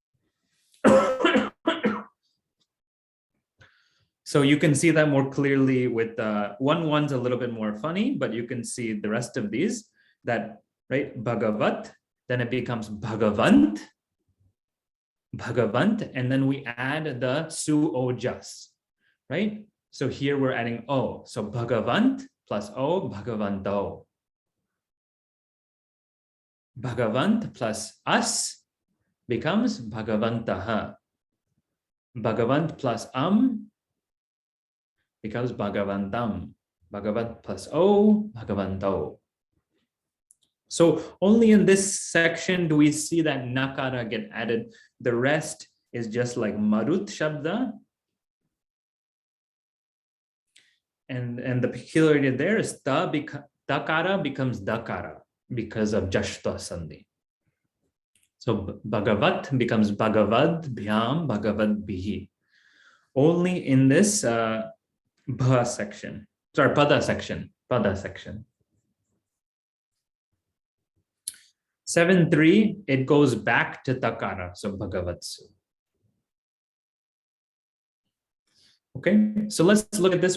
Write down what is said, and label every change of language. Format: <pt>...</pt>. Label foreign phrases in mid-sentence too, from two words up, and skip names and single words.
<en>So you can see that more clearly with one's a little bit more funny, but you can see the rest of these that, right, Bhagavat, then it becomes Bhagavant, and then we add the su ojas, right? So here we're adding o. So Bhagavant plus o, Bhagavanto. Bhagavant plus as becomes Bhagavantaha. Bhagavant plus becomes Bhagavantam. Bhagavat plus o, Bhagavanto. So only in this section do we see that nakara get added. The rest is just like marut shabda. And the peculiarity there is dakara becomes dakara because of jashta sandhi. So Bhagavat becomes</en> <sa>Bhagavad bhyam, Bhagavad bihi.</sa> <en>Only in this bha section, sorry, pada section. 7.3, it goes back to takara, so Bhagavatsu. Okay, so let's look at this.</en>